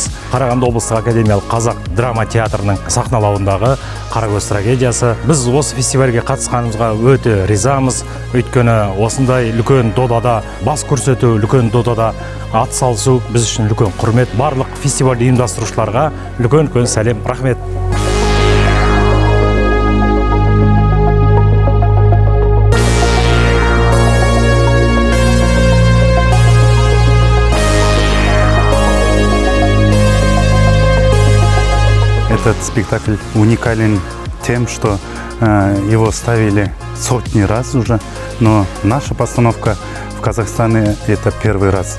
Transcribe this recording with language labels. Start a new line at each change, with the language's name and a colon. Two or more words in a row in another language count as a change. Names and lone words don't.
Kazakh: Қарағанды облыстық академиялық қазақ драма театрының сахналауындағы Қарагөз трагедиясы. Біз осы фестивальге қатысқанымызға өте ризамыз. Өйткені осындай үлкен додада бас көрсету, үлкен додада ат салысу біз үшін үлкен құрмет. Барлық фестиваль ұйымдастырушыларға үлкен сәлем, рахмет.
Russian: Этот спектакль уникален тем, что его ставили сотни раз уже, но наша постановка в Казахстане это первый раз.